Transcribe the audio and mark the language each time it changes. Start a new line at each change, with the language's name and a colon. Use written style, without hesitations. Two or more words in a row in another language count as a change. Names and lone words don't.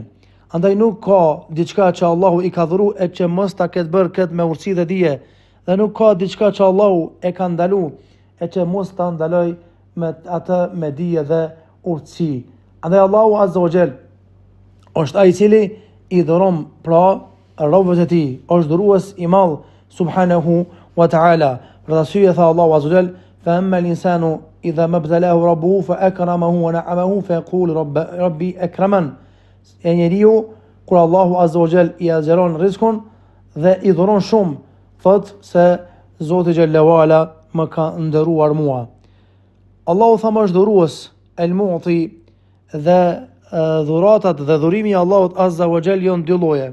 Albanian: Andaj nuk ka diçka që Allahu I ka dhuru e që mos ta ketë bërë këtë me urtësi dhe dije, dhe nuk ka diçka që Allahu e ka ndalu e që mos ta ndaloj me atë me dije dhe urtësi. Andaj Allahu
Arabic: عز وجل
Albanian: është ai I cili I dhuron pra robët e tij, është dhurues I madh
Arabic: سبحانه وتعالى.
Albanian: Për arsye tha Allahu
Arabic: عز وجل: فأما الإنسان إذا ما ابتلاه ربه فأكرمه ونعمه فيقول ربي أكرمن.
Albanian: E njeriu kur Allahu
Arabic: عز وجل
Albanian: I azheron rizkun dhe I dhuron shumë, thot se Zoti
Arabic: جل وعلا
Albanian: më ka ndëruar mua. Allahu tha më është dhurues, El Mu'ti, dhe dhuratat dhe dhurimi I Allahut
Arabic: عز وجل
Albanian: janë dy lloje.